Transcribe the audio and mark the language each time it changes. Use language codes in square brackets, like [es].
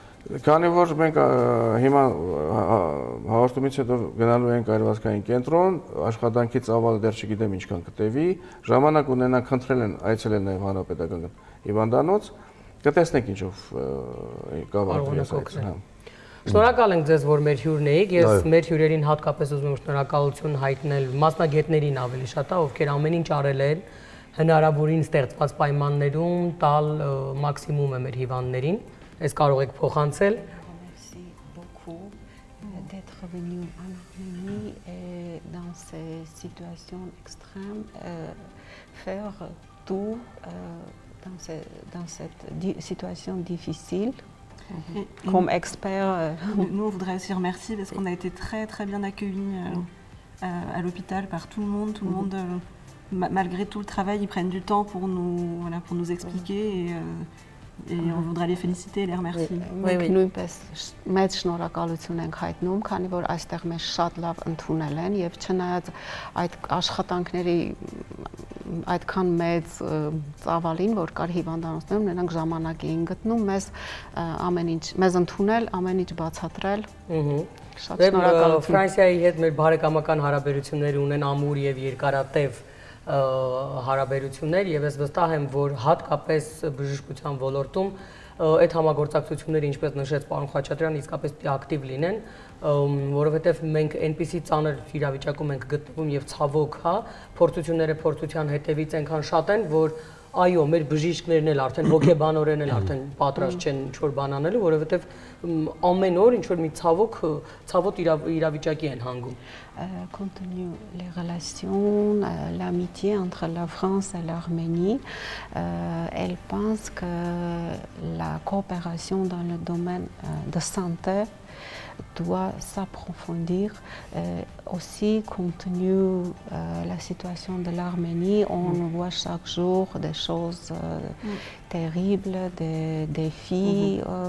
[hy] Քանի որ մենք հիմա հաղորդումից հետո գնալու ենք այրվածքային կենտրոն, աշխատանքի ծավալը դեռ չգիտեմ ինչքան կտևի, ժամանակ ունենանք, խնդրել են այցելել նաև հանրապետական հիվանդանոց, կտեսնենք ինչով կավարտվի։ Շնորհակալ ենք ձեզ, որ մեր հյուրն եք։ Ես մեր հյուրերին հատկապես ուզում եմ շնորհակալություն հայտնել մասնագետներին ավելի շատ, ովքեր ամեն ինչ արել են հնարավորին ստեղծված պայմաններում տալ մաքսիմումը մեր հիվանդներին։ Այս կարող եք փոխանցել։ [fr] Merci beaucoup d'être venu en Arménie et dans ces situations extrêmes faire tout dans cette situation difficile. Comme expert. Nous, on voudrait aussi remercier parce qu'on a été très très bien accueillis à l'hôpital par tout le monde. Tout le monde, malgré tout le travail, ils prennent du temps pour nous expliquer et on voudrait les féliciter et les remercier. Մենք նույնպես մեծ շնորհակալություն ենք հայտնում, քանի որ այստեղ մեզ շատ լավ ընդունել են եւ չնայած այդ աշխատանքների այդքան մեծ ծավալին, որ կար հիվանդանոցներում, նրանք ժամանակ էին գտնում մեզ ամեն ինչ, մեզ ընդունել, ամեն ինչ բացատրել։ Շատ շնորհակալություն։ [hy] Ֆրանսիայի հետ մեր բարեկամական հարաբերություններ ունեն ամուր եւ երկարատև հարաբերություններ եւ ես վստահ եմ, որ հատկապես բժշկության ոլորտում այդ համագործակցությունները, ինչպես նշեց պարոն Խաչատրյան, իսկապես պիտի ակտիվ լինեն, որովհետեւ մենք այնպիսի ծանր իրավիճակում ենք գտնվում եւ ցավոք, փորձությունները փորձության հետևից այնքան շատ են, որ այո, մեր բժիշկներն էլ արդեն հոգեբանորեն էլ արդեն պատրաստ չեն ինչ-որ բան անելու, որովհետև ամեն օր ինչ-որ մի ցավոտ իրավիճակի են հանգում։ [fr] Compte tenu les relations, l'amitié entre la France et l'Arménie, elle pense que la coopération dans le domaine de santé doit s'approfondir. Aussi, compte tenu la situation de l'Arménie, on voit chaque jour des choses terribles, des défis.